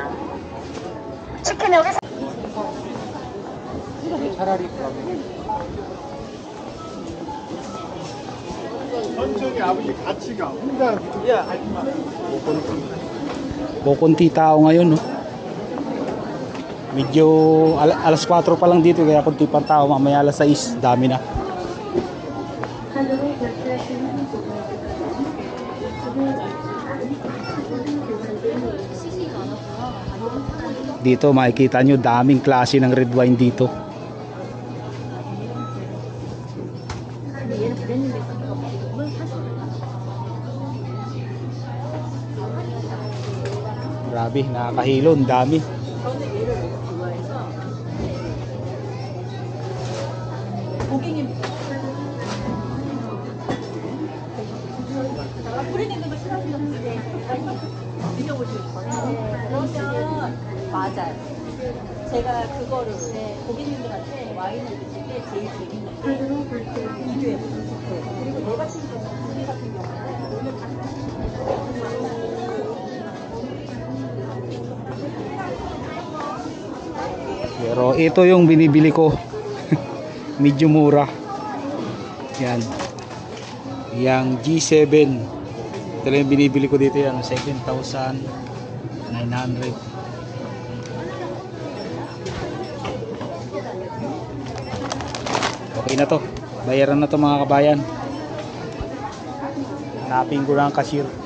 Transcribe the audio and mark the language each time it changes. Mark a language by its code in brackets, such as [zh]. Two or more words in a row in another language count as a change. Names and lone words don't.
[ko] 치킨 여기 차라리 천천히 아버지 같이 가. 혼자 야, 하지 마. [tl] Kukunti tao ngayon, no? Medyo alas 4 pa lang dito, kaya kunti pang tao. Mamaya alas 6, dami na. Dito makikita nyo daming klase ng red wine dito. Grabe, nakakahilo, ang dami. [ko] 맞아요. 제가 그거를 고객님들한테 와인을 드실 때 제일 재밌는 게 비교해 보세요. 그리고 내 같은 경우는 우리 같은 경우는 [tl] Pero ito yung binibili ko. Medyo mura. Yan. Yang G7. Ito lang yung binibili ko dito, yan 7,900. Okay na to. Bayaran na to mga kabayan. Hanapin ko lang ang cashier.